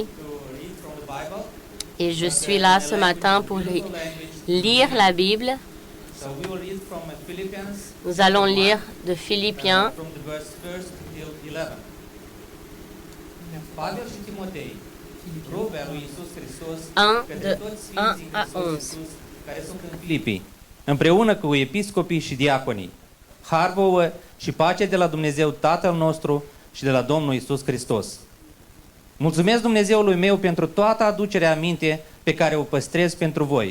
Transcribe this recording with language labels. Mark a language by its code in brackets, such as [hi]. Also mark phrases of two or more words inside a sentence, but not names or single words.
[fr] Et je suis là ce matin pour lire la Bible. Nous allons lire de Philippiens 1, de 1 à 11. [ro] Filipii, împreună cu episcopii și diaconii, har vouă și pace de la Dumnezeu Tatăl nostru și de la Domnul Iisus Hristos. Mulțumesc Dumnezeului meu pentru toată aducerea aminte pe care o păstrez pentru voi.